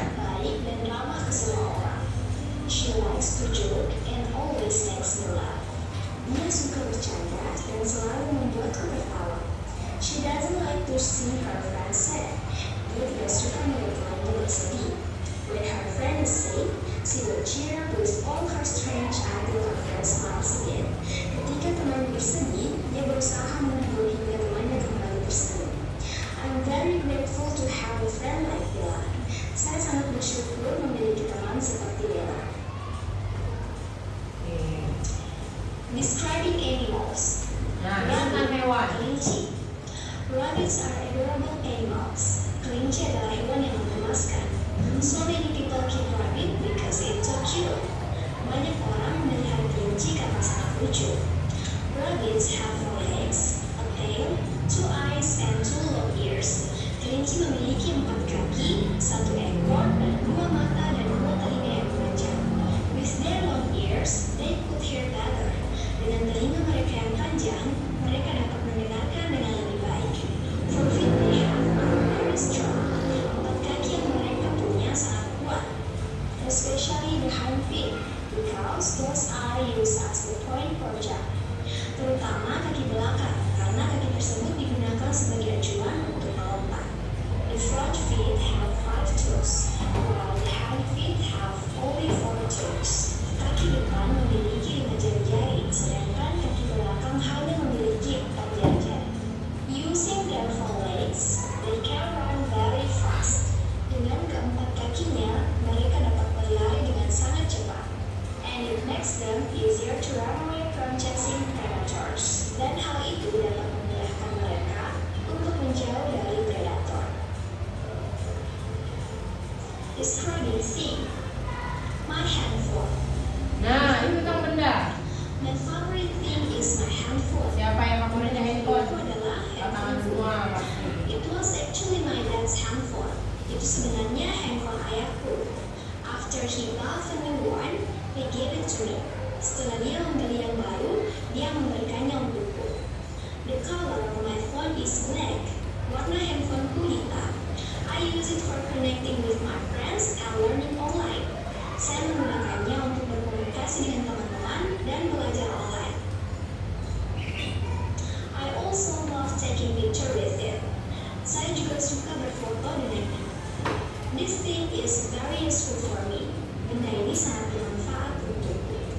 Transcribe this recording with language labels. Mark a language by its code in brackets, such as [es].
[id] Baik dan ramah ke semua orang. [en] She likes to joke and always makes me laugh. [id] Dia suka bercanda dan selalu membuatku tertawa. [en] She doesn't like to see her friends sad. [id] Dia tidak suka melihat temannya bersedih. [en] When her friend is safe, she will cheer with all her strength until her friend smiles again. [id] Ketika teman bersedih, dia berusaha menghibur hingga temannya kembali tersenyum. [en] I'm very grateful to have a friend like Bella. [id] Saya sangat bersyukur memiliki teman seperti Bella. [en] Describing animals. [id] Nah, ini tentang hewan. Kelinci. [en] Rabbits are adorable animals. [id] Kelinci adalah hewan yang menggemaskan. [en] So many people keep rabbit because it's so cute. [id] Banyak orang melihara kelinci karena sangat lucu. [en] Rabbits have 4 legs, a tail, 2 eyes, and 2 long ears. [id] Kelinci memiliki 4 kaki, 1 ekor, 2 mata, dan 2 telinga yang panjang. [en] With their long ears, they could hear better. [id] Dengan telinga mereka yang panjang, mereka dapat mendengarkan dengan lebih baik. [en] For feet they have are very strong. [id] 4 kaki yang mereka punya sangat kuat, [en] especially the hind feet, because those are used as the point for jump. [id] Terutama kaki belakang, karena kaki tersebut digunakan sebagai acuan untuk melompat. [en] The front feet have 5 toes, while the hind feet have only 4 toes. [id] Kaki depan memiliki 5 jari-jari, sedangkan kaki belakang hanya memiliki 4 jari-jari. [en] Using their 4 legs, they can run very fast. [id] Dengan keempat kakinya, mereka dapat berlari dengan sangat cepat. [en] And it makes them easier to run away from chasing predators. [id] Dan hal itu dapat memudahkan mereka untuk menjauh dari predator. [en] Describing thing. My handphone. [id] Nah, ini tentang benda. [en] My favorite thing is my handphone. [id] Siapa yang favoritnya handphone? Itu adalah Tangan semua pasti. [en] It was actually my dad's handphone. [id] Itu sebenarnya handphone ayahku. [en] After he bought a new one, he gave it to me. [id] Setelah dia membeli yang baru, dia memberikannya untukku. [en] The color of my phone is black. [id] Warna handphoneku hitam. [en] I use it for connecting with my friends and learning online. [id] Saya menggunakannya untuk berkomunikasi dengan teman-teman dan belajar online. [en] I also love taking picture with it. [id] Saya juga suka berfoto dengannya. [en] This thing is very useful for me. [id] Benda ini sangat bermanfaat untukku.